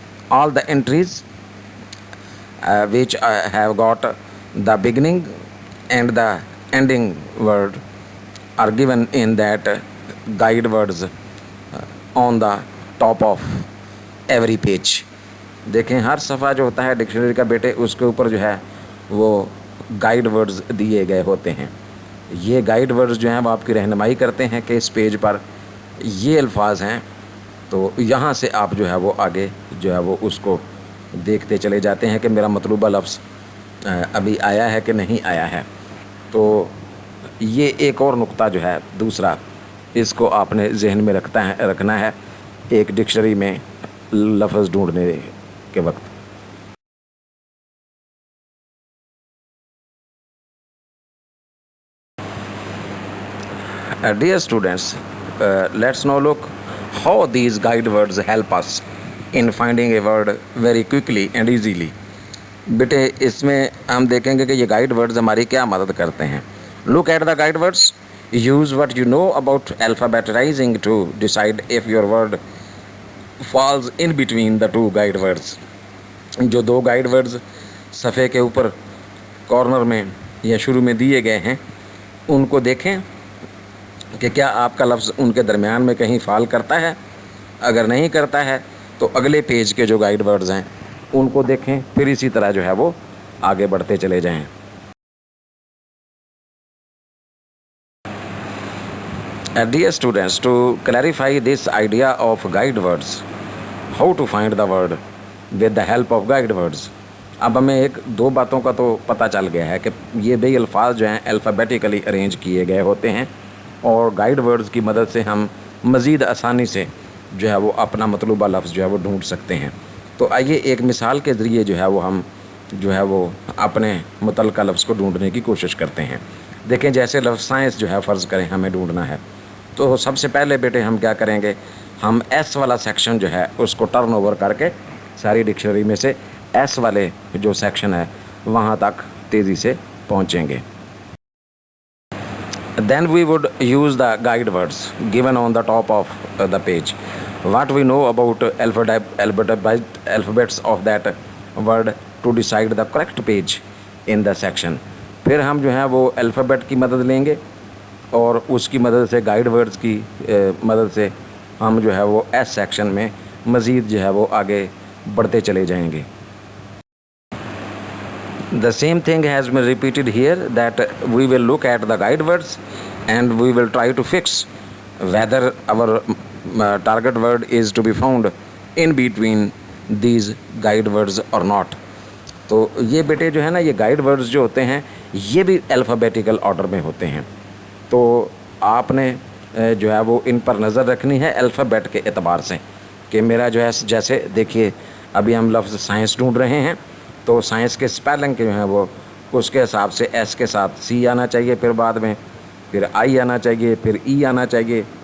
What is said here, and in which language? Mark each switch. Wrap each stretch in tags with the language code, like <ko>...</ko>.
<en>All the entries which have got the beginning and the ending word are given in that guide words on the top of every page.</en> <ur>دیکھیں ہر صفحہ جو ہوتا ہے dictionary کا بیٹے اس کے اوپر جو ہے وہ گائیڈ ورڈز دیے گئے ہوتے ہیں. یہ گائیڈ ورڈز جو ہیں وہ آپ کی رہنمائی کرتے ہیں کہ اس پیج پر یہ الفاظ ہیں، تو یہاں سے آپ جو ہے وہ آگے جو ہے وہ اس کو دیکھتے چلے جاتے ہیں کہ میرا مطلوبہ لفظ ابھی آیا ہے کہ نہیں آیا ہے. تو یہ ایک اور نقطہ جو ہے دوسرا، اس کو آپ نے ذہن میں رکھنا ہے ایک ڈکشنری میں لفظ ڈھونڈنے کے وقت.</ur> <en>Dear students, let's now look how these guide words help us in finding a word very quickly and easily.</en> <ur>بیٹے اس میں ہم دیکھیں گے کہ یہ گائیڈ ورڈز ہماری کیا مدد کرتے ہیں.</ur> <en>Look at the guide words. Use what you know about alphabetizing to decide if your word falls in between the two guide words.</en> <ur>جو دو گائیڈ ورڈز صفحے کے اوپر کارنر میں یا شروع میں دیے گئے ہیں ان کو دیکھیں کہ کیا آپ کا لفظ ان کے درمیان میں کہیں فال کرتا ہے. اگر نہیں کرتا ہے تو اگلے پیج کے جو گائیڈ ورڈز ہیں ان کو دیکھیں، پھر اسی طرح جو ہے وہ آگے بڑھتے چلے جائیں.</ur> <en>Dear students, to clarify this idea of guide words, how to find the word with the help of guide words.</en> <ur>اب ہمیں ایک دو باتوں کا تو پتہ چل گیا ہے کہ یہ بھئی الفاظ جو ہیں الفابیٹیکلی ارینج کیے گئے ہوتے ہیں اور گائیڈ ورڈز کی مدد سے ہم مزید آسانی سے جو ہے وہ اپنا مطلوبہ لفظ جو ہے وہ ڈھونڈ سکتے ہیں. تو آئیے ایک مثال کے ذریعے جو ہے وہ ہم جو ہے وہ اپنے متعلقہ لفظ کو ڈھونڈنے کی کوشش کرتے ہیں. دیکھیں جیسے لفظ سائنس جو ہے فرض کریں ہمیں ڈھونڈنا ہے تو سب سے پہلے بیٹے ہم کیا کریں گے، ہم ایس والا سیکشن جو ہے اس کو ٹرن اوور کر کے ساری ڈکشنری میں سے ایس والے جو سیکشن ہے وہاں تک تیزی سے پہنچیں گے.</ur> <en>Then we would use the guide words given on the top of the page. What we know about alphabets of that word to decide the correct page in the section.</en> <ur>پھر ہم جو ہیں وہ الفابیٹ کی مدد لیں گے اور اس کی مدد سے گائیڈ ورڈز کی مدد سے ہم جو ہے وہ ایس سیکشن میں مزید جو ہے وہ آگے بڑھتے چلے جائیں گے.</ur> <en>The same thing has been repeated here, that we will look at the guide words and we will try to fix whether our target word is to be found in between these guide words or not.</en> <ur>تو یہ بیٹے جو ہے نا یہ guide words جو ہوتے ہیں یہ بھی الفابیٹیکل آرڈر میں ہوتے ہیں. تو آپ نے جو ہے وہ ان پر نظر رکھنی ہے الفابیٹ کے اعتبار سے کہ میرا جو ہے جیسے دیکھیے ابھی ہم لفظ سائنس ڈھونڈ رہے ہیں تو سائنس کے اسپیلنگ کے جو ہیں وہ اس کے حساب سے ایس کے ساتھ سی آنا چاہیے, پھر بعد میں پھر آئی آنا چاہیے, پھر ای آنا چاہیے.</ur>